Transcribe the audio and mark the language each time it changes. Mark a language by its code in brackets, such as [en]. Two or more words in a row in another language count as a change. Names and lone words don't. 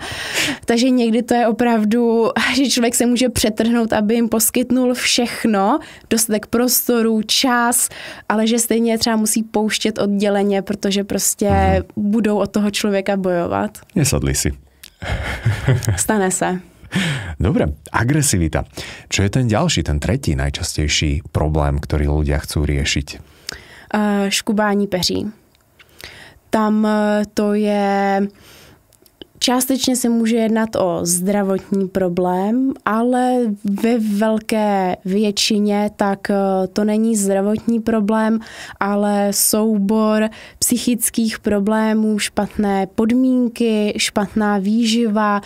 [cs] Takže někdy to je opravdu, že člověk se může přetrhnout, aby jim poskytnul všechno, dostatek prostoru, čas, ale že stejně třeba musí pouštět odděleně, protože prostě budou od toho člověka bojovat. Nesadli si. Stane se. [sk] Dobre, agresivita. Čo je ten ďalší, ten tretí najčastejší problém, ktorý ľudia chcú riešiť? [cs] Škubání peří. Tam to je... Částečně se může jednat o zdravotní problém, ale ve velké většině tak to není zdravotní problém, ale soubor psychických problémů, špatné podmínky, špatná výživa